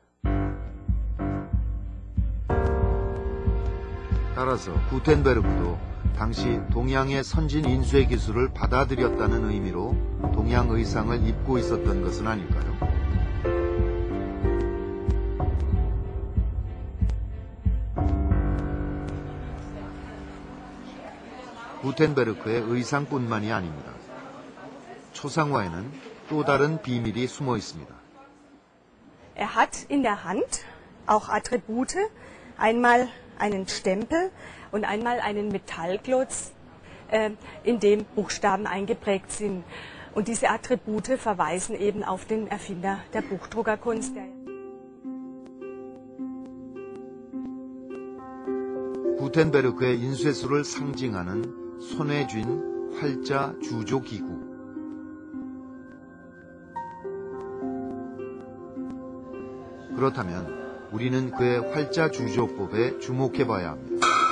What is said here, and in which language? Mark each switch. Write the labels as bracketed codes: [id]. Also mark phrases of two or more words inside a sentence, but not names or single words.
[ko] 따라서 구텐베르크도 당시 동양의 선진 인쇄 기술을 받아들였다는 의미로 동양 의상을 입고 있었던 것은 아닐까요? 구텐베르크의 의상뿐만이 아닙니다. 초상화에는 또 다른 비밀이 숨어 있습니다. [de] Er hat in der Hand auch Attribute, einmal einen Stempel und einmal einen Metallklotz, in dem Buchstaben eingeprägt sind. Und diese Attribute verweisen eben auf den Erfinder der Buchdruckerkunst. [ko] 구텐베르크의 인쇄술을 상징하는 손에 쥔 활자 주조 기구. 그렇다면 우리는 그의 활자 주조법에 주목해봐야 합니다.